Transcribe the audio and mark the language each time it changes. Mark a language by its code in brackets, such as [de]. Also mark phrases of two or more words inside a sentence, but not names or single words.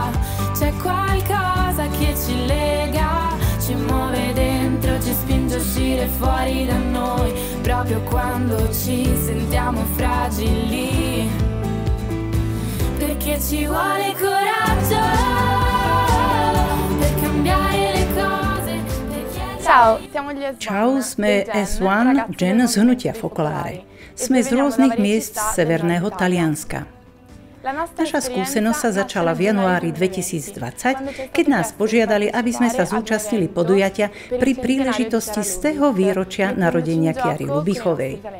[it] C'è qualcosa che ci lega, ci muove dentro, ci uscire fuori da noi, proprio quando ci sentiamo fragili, perché ci vuole coraggio per cambiare le cose. [sk] Čau, sme S1, žen z hnutia Focolare. Sme z rôznych miest severného Talianska. Naša skúsenosť sa začala v januári 2020, keď nás požiadali, aby sme sa zúčastnili podujatia pri príležitosti z toho výročia narodenia Chiary Lubichovej.